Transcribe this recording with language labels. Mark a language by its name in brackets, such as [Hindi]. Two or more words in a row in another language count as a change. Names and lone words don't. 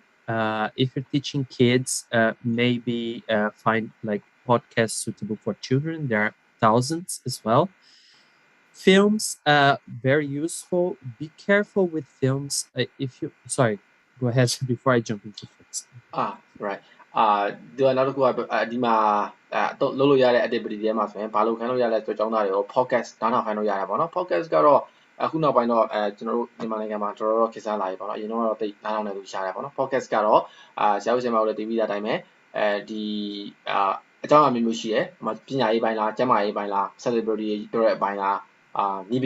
[English] If you're teaching kids, maybe find like podcasts suitable for children. There are thousands as well. Films, very useful. Be careful with films. If you, sorry, go ahead before I jump into films. [Burmese] right ဒီကနောက်တစ်ခုကဒီမှာတော့လုပ်လို့ရတဲ့ activity တွေမှာဆိုရင်ဘာလို့ခိုင်းလို့ရလဲဆိုတော့ကျောင်းသားတွေကို podcast နားထောင်ခိုင်းလို့ရတယ်ပေါ့နော် podcast ကတော့အခုနောက်ပိုင်းတော့ကျွန်တော်တို့မြန်မာနိုင်ငံမှာတော်တော်ခေတ်စားလာပြီပေါ့နော်အရင်တော့ တိတ်နားထောင်နေလို့ရှားတယ်ပေါ့နော် podcast ကတော့ဆရာဦးဆရာမတို့လည်းတည်ပြီးသားအတိုင်းပဲဒီအကြောင်းအမျိုးရှိရယ်ပညာရေးပိုင်းလားကျန်းမာရေးပိုင်းလား celebrity တို့ရဲ့အပိုင်းလားနည်းပ